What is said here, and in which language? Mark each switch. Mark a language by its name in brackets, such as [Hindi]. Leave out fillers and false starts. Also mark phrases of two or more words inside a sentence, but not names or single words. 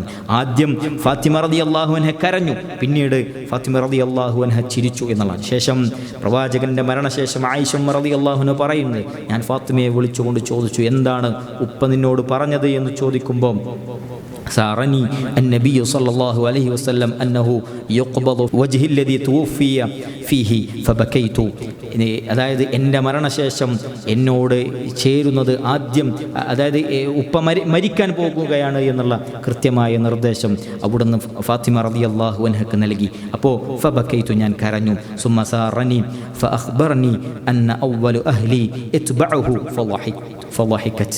[Malayalam] ആദ്യം ഫാത്തിമ [Arabic] رضي الله عنها [Malayalam] കരഞ്ഞു, പിന്നീട് ഫാത്തിമ [Arabic] رضي الله عنها [Malayalam] ചിരിച്ചു എന്നുള്ളതാണ്. ശേഷം പ്രവാചകന്റെ മരണശേഷം ആയിഷ [Arabic] رضي الله عنها [Malayalam] പറയുന്നത്, ഞാൻ ഫാത്തിമയെ വിളിച്ചുകൊണ്ട് ചോദിച്ചു, എന്താണ് ഉപ്പ നിന്നോട് പറഞ്ഞത് എന്ന് ചോദിക്കുമ്പോൾ [Arabic] سارني النبي صلى الله عليه وسلم أنه يقبض وجه الذي توفي فيه فبكيت. [Malayalam] അതായത് എൻ്റെ മരണശേഷം എന്നോട് ചേരുന്നത് ആദ്യം, അതായത് ഉപ്പ മരിക്കാൻ പോകുകയാണ് എന്നുള്ള കൃത്യമായ നിർദ്ദേശം അവിടുന്ന് ഫാത്തിമ [Arabic] رضي الله عنها [Malayalam] നൽകി. അപ്പോൾ ഫബക്കൈതു, ഞാൻ കരഞ്ഞു. [Arabic] ثم سارني فأخبرني أن أول أهلي أتبعه فضحكت.